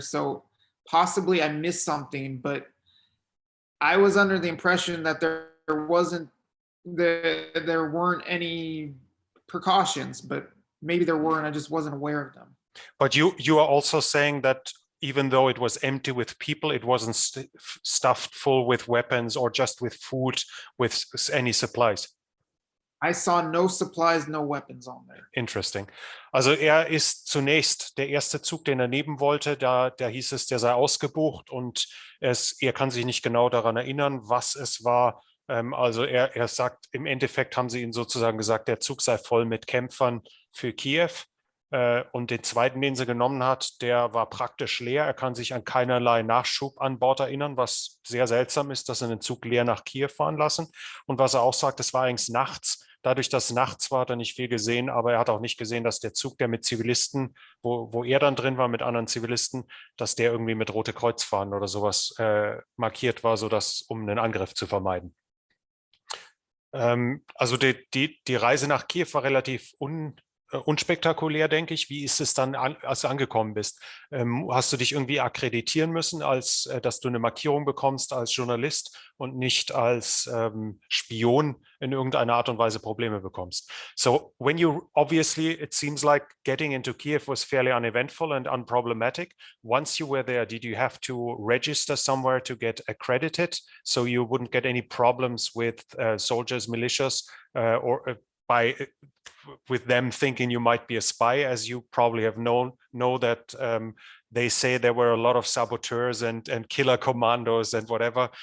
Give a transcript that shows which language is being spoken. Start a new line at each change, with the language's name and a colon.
English: So possibly I missed something, but I was under the impression that there weren't any precautions, but maybe there were and I just wasn't aware of them. But you are also saying that even though it was empty with people, it wasn't stuffed full with weapons or just with food, with any supplies? I saw no supplies, no weapons on there. Interesting.
German: Also ist zunächst der erste Zug, den er nehmen wollte, da hieß es, der sei ausgebucht, und er kann sich nicht genau daran erinnern, was es war. Also er sagt, im Endeffekt haben sie ihm sozusagen gesagt, der Zug sei voll mit Kämpfern für Kiew. Und den zweiten, den sie genommen hat, der war praktisch leer. Er kann sich an keinerlei Nachschub an Bord erinnern, was sehr seltsam ist, dass sie einen Zug leer nach Kiew fahren lassen. Und was er auch sagt, es war eigentlich nachts. Dadurch, dass es nachts war, hat er nicht viel gesehen, aber er hat auch nicht gesehen, dass der Zug, der mit Zivilisten, wo er dann drin war mit anderen Zivilisten, dass der irgendwie mit Rote Kreuzfahnen oder sowas markiert war, sodass, um einen Angriff zu vermeiden. Also die Reise nach Kiew war relativ unspektakulär, denke ich. Wie ist es dann, als du angekommen bist? Hast du dich irgendwie akkreditieren müssen, als dass du eine Markierung bekommst als Journalist und nicht als Spion in irgendeiner Art und Weise Probleme bekommst?
English: So when you obviously, it seems like getting into Kiev was fairly uneventful and unproblematic. Once you were there, did you have to register somewhere to get accredited so you wouldn't get any problems with soldiers, militias, or by with them thinking you might be a spy, as you probably have know that they say there were a lot of saboteurs and killer commandos and whatever.